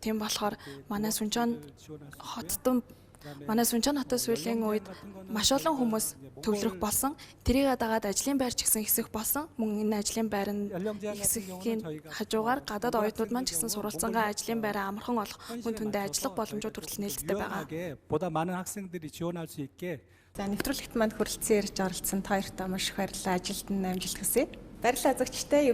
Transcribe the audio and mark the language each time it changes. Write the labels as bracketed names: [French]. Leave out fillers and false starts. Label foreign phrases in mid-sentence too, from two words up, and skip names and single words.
[Mongolian] Тийм болохоор манай Сүнчэн хотод сүүлийн үед маш олон хүмүүс төвлөрөх болсон. Тэрийг дагаад ажлын байр ч гэсэн ихсэх болсон. Мөн энэ ажлын байр нь ихсэхийн хажуугаар гадаад оюутнууд маань ч гэсэн суралцсангаа ажлын байраа амархан олох хүн түндээ ажиллах боломжууд хүртэл нээлттэй байгаа. [Korean] 보다 많은 학생들이 지원할 수 있게 [Mongolian] За нэвтрүүлэгт манд хүрэлцэн ирж оролцсон та хоёртаа маш их баярлалаа. Ажилд нь амжилт хүсье. Баярлалаа үзэгчтэй.